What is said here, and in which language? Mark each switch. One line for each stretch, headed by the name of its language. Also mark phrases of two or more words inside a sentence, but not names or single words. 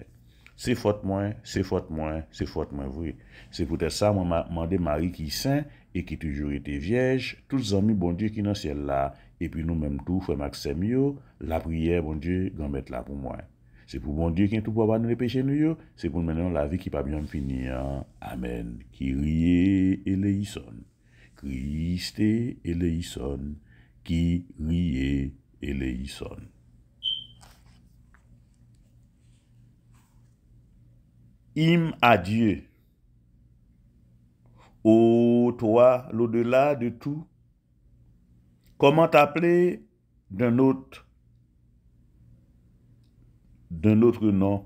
French: C'est faute moins, c'est faute moins, c'est faute moins vrai. C'est peut-être ça, moi m'a demandé Marie qui est saint et qui toujours été vierge, tous les amis, bon Dieu qui dans le ciel là, et puis nous-mêmes tout, frère Maxime, la prière, bon Dieu, grand mettre là pour moi. C'est pour bon Dieu qui est tout pour pardonner les péchés nous, c'est pour maintenant la vie qui pas bien finir.
Greek: Amen. Kyrie eleison. Christe eleison. Kyrie eleison.
French: Hymne à Dieu. Ô toi, l'au-delà de tout, comment t'appeler d'un autre nom?